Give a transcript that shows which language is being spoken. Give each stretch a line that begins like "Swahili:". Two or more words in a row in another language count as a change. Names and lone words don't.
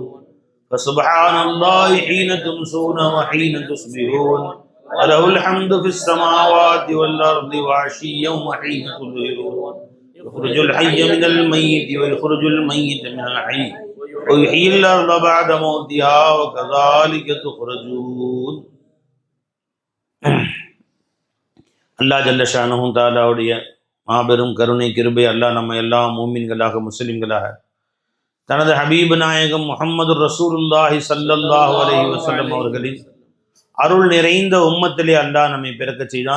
Arabic: فسبحان الله حين تمسون وحين تصبحون وله الحمد في السماوات والأرض وعشيا وحين تظهرون يخرج الحي من الميت ويخرج الميت من الحي ويحيي الأرض بعد موتها وكذلك تخرجون.
Tamil: அல்லாஹ்
Arabic: جل شأنه
Tamil: தஆலாவுடைய மாபெரும் கருணை கிருபை அல்லாஹ் நம்ம எல்லாம் மூமின்களாக முஸ்லிம்களாக தனது ஹபீப் நாயகம் முஹம்மது
Arabic: رسول الله صلى الله عليه وسلم
Tamil: அவர்களின் அருள் நிறைந்த உம்மத்திலே அல்லாஹ் நம்மை பிறக்க செய்தான்.